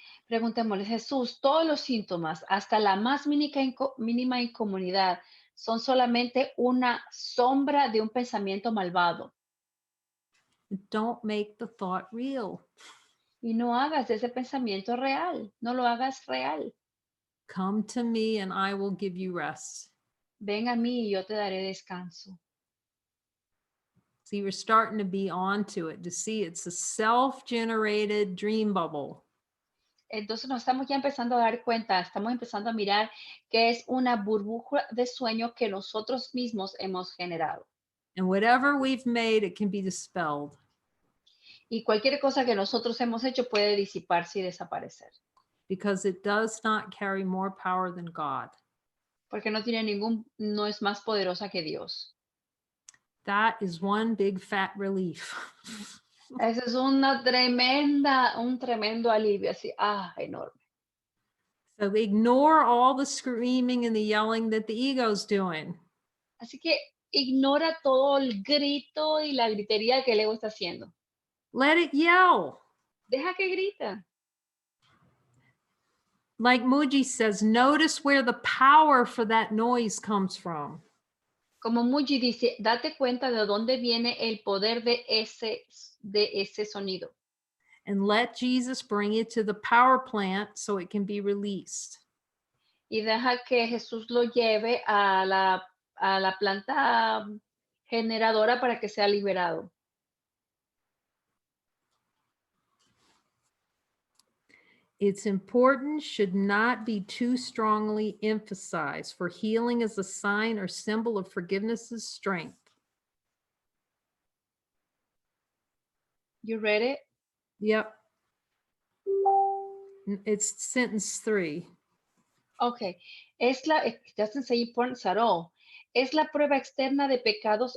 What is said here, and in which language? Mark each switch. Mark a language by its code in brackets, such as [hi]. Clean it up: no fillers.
[es] preguntémosle, Jesús, todos los síntomas, hasta la más mínima incomodidad, son solamente una sombra de un pensamiento malvado. [en] Don't make the thought real. [es] Y no hagas de ese pensamiento real, no lo hagas real. [en] Come to me and I will give you rest. [es] Ven a mí y yo te daré descanso. [en] See, we're starting to be onto it, to see it's a self-generated dream bubble. [es] Entonces nos estamos ya empezando a dar cuenta, estamos empezando a mirar que es una burbuja de sueño que nosotros mismos hemos generado. [en] And whatever we've made, it can be dispelled. [es] Y cualquier cosa que nosotros hemos hecho puede disiparse y desaparecer. [en] Because it does not carry more power than God. [es] Porque no es más poderosa que Dios. [en] That is one big fat relief. [es] Eso es un tremendo alivio, así, enorme. [en] So ignore all the screaming and the yelling that the ego's doing. [es] Así que ignora todo el grito y la gritería que el ego está haciendo. [en] Let it yell. [es] Deja que grita. [en] Like Muji says, notice where the power for that noise comes from. [es] Como Muji dice, date cuenta de dónde viene el poder de ese sonido. [en] And let Jesus bring it to the power plant so it can be released. [es] Y deja que Jesús lo lleve a la planta generadora para que sea liberado. [en] It's important, should not be too strongly emphasized, for healing is a sign or symbol of forgiveness' strength. You read it? Yep. It's sentence 3. Okay. It doesn't say importance at all. [es] Es la prueba externa de pecados.